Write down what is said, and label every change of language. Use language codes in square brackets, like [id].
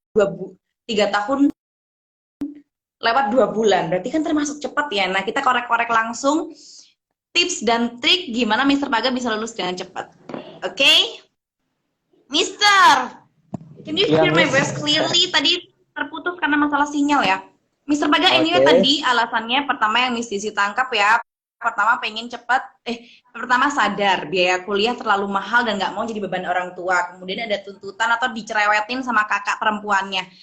[id] 3 tahun lewat 2 bulan, berarti kan termasuk cepat ya. Nah kita korek-korek langsung tips dan trik gimana Mister Paga bisa lulus dengan cepat. [en] Oke, Mister, can you hear my voice clearly? [id] Tadi terputus karena masalah sinyal ya. Mister Paga, anyway tadi alasannya pertama yang Miss Disi tangkap ya. Pertama pengen cepat, pertama sadar biaya kuliah terlalu mahal dan nggak mau jadi beban orang tua. Kemudian ada tuntutan atau dicerewetin sama kakak perempuannya.